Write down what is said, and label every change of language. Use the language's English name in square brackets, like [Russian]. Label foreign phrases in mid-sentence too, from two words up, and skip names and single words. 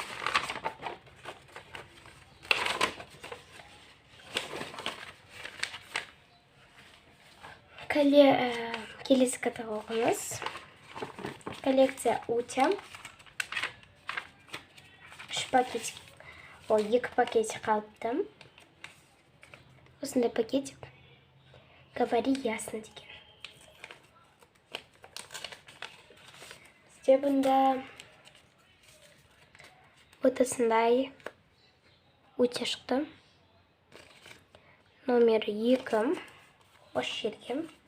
[Kazakh] Келесі каталогымыз. [Russian] Коллекция Утя. 2 пакетик. [Kazakh] Ой, 2 пакетик қалыпты. Осындай пакетик. [Russian] Говори ясно [Kazakh] деген. Бізде бұнда вот осындай Утя шықты. Номер 2. Осы жерге.